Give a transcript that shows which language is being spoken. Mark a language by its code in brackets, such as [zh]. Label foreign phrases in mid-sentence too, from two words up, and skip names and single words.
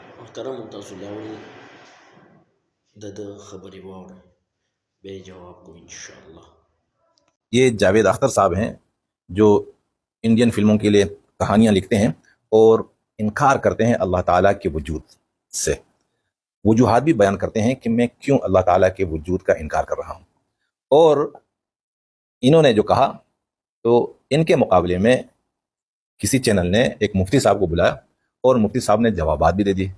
[ps] محترم تاسو لاول د خبرې واورئ بیا یې جواب کو انشاءاللہ. [ur] یہ جاوید اختر صاحب ہیں جو انڈین فلموں کے لیے کہانیاں لکھتے ہیں اور انکار کرتے ہیں اللہ تعالیٰ کے وجود سے. وجوہات بھی بیان کرتے ہیں کہ میں کیوں اللہ تعالیٰ کے وجود کا انکار کر رہا ہوں. اور انہوں نے جو کہا تو ان کے مقابلے میں کسی چینل نے ایک مفتی صاحب کو بلایا اور مفتی صاحب نے جوابات بھی دے دیے.